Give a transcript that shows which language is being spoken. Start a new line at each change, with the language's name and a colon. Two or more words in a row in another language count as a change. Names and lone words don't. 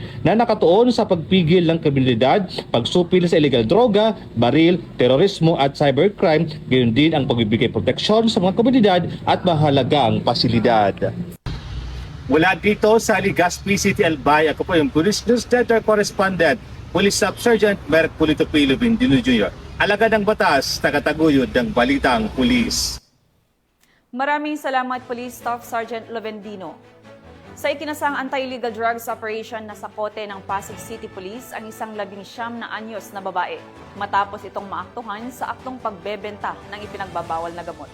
Filipino: na nakatuon sa pagpigil ng kriminalidad, pagsupil sa illegal droga, baril, terorismo at cybercrime, gayon din ang pagbibigay proteksyon sa mga komunidad at mahalagang pasilidad. Mula dito sa Legazpi City, Albay, ako po yung Police News Center Correspondent, Police Staff Sergeant Mercolito Lavendino Jr. Alagad ng batas, tagataguyod ng Balitang Pulis. Maraming salamat, Police Staff Sergeant Lavendino. Sa ikinasang
English: anti-illegal drugs operation
Filipino: na sakote ng Pasig City Police ang isang 19 na anyos na babae matapos itong maaktuhan sa aktong pagbebenta ng ipinagbabawal na gamot.